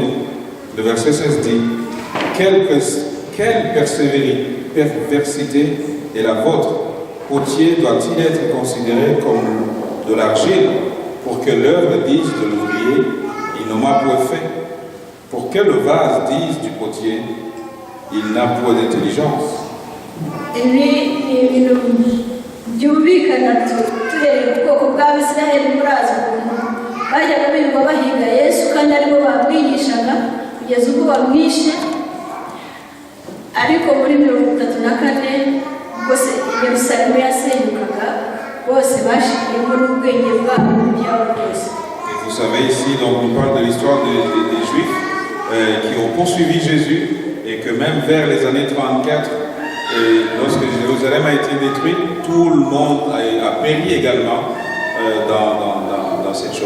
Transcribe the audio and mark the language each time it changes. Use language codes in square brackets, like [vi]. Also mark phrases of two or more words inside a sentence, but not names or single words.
[fr] Le verset 16 dit, quelle perversité est la vôtre? Potier doit-il être considéré comme de l'argile pour que l'œuvre dise de l'ouvrier, il ne m'a point fait? Pour que le vase dise du potier, il n'a point d'intelligence? [rw] Ibi ni ibintu byumvikana tuhereye ku bwoko bw'Abisiraheli. Murazi ukuntu bajyaga birirwa bahiga Yesu kandi aribo bamwigishaga kugeza ubwo bamwishe. Ariko muri 34 ubwo Yerusalemu yasenyukaga, bose bashiriyemo n'ubwenge bwabo n'ibyabo byose. [fr] Vous savez ici, donc, on parle de l'histoire des Juifs qui ont poursuivi Jésus, et que même vers les années 34, et lorsque Jérusalem a été détruite, tout le monde a péri également dans cette chose.